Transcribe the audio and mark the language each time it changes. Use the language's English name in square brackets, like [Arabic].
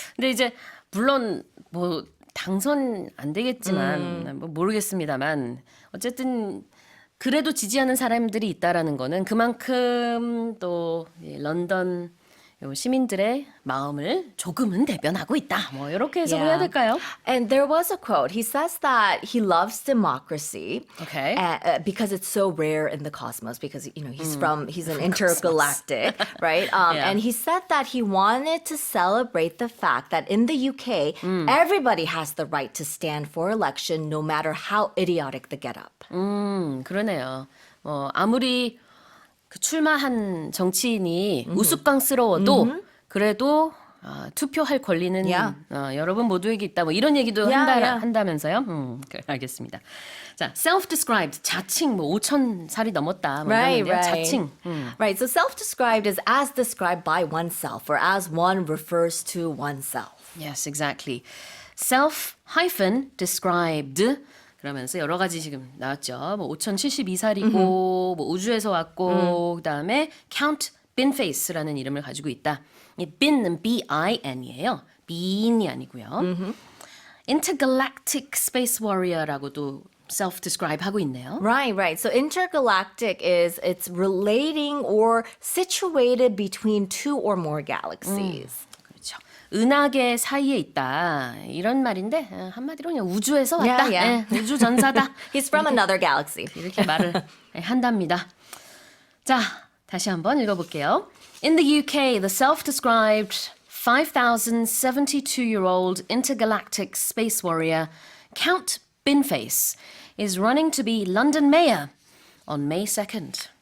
[Korean] 근데 이제 물론 뭐 당선 안 되겠지만 뭐 모르겠습니다만 어쨌든 그래도 지지하는 사람들이 있다라는 거는 그만큼 또 이 런던 요 시민들의 마음을 조금은 대변하고 있다. 뭐 이렇게 해석을 [English] Yeah. [Korean] 해야 될까요? [English] And there was a quote. He says that he loves democracy Okay. because it's so rare in the cosmos. Because he's an intergalactic, right? Yeah. And he said that he wanted to celebrate the fact that in the UK, everybody has the right to stand for election, no matter how idiotic the get-up. [Korean] 그러네요. 아무리 그 출마한 정치인이 우스꽝스러워도 그래도 투표할 권리는 [English] Yeah. [Korean] 여러분 모두에게 있다. 뭐 이런 얘기도 [English] Yeah. [Korean] 한다면서요? 알겠습니다. 자, self-described 자칭 뭐 5천 살이 넘었다. 뭐 [English] Right, [Korean] 이러는데요. [English] right. [Korean] 자칭. [English] Right. So self-described is as described by oneself or as one refers to oneself. Yes, exactly. [Korean] self-described 그러면서 여러 가지 지금 나왔죠. 뭐 5,072살이고 뭐 우주에서 왔고 그다음에 count binface라는 이름을 가지고 있다. 이 bin은 B-I-N이에요. bin이 아니고요. [English] intergalactic space warrior [Korean] 라고도 self-describe 하고 있네요. [English] Right, right. So intergalactic it's relating or situated between two or more galaxies. [Korean] 그렇죠. 은하계 사이에 있다. 이런 말인데 한마디로 그냥 우주에서 왔다. [English] Yeah, yeah. [Korean] 예, 우주 전사다. [English] He's from another galaxy. [Korean] 이렇게 말을 한답니다. 자, 다시 한번 읽어볼게요. [English] In the UK, the self-described 5,072-year-old intergalactic space warrior Count Binface is running to be London mayor on May 2nd.